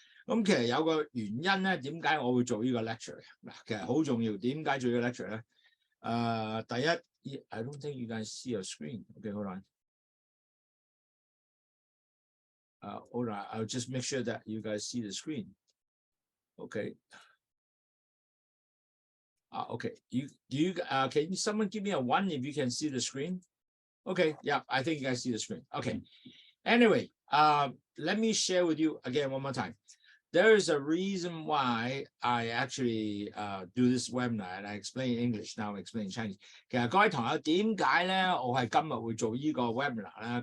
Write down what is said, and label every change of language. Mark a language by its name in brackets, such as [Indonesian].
[Cantonese] 咁其實有個原因咧，點解我會做呢個 lecture 嗱？其實好重要。點解做呢個 lecture 咧？第一 [English] ，I don't think you guys see your screen. Okay, hold on. Hold on. I'll just make sure that you guys see the screen. Okay. Okay. Can someone give me a 1 if you can see the screen? Okay. Yeah, I think you guys see the screen. Okay. Anyway, let me share with you again one more time. There is a reason why I actually do this webinar, and I explain English, now I explain Chinese. [Cantonese] 其實各位朋友點解咧，我係今日會做呢個 webinar 咧？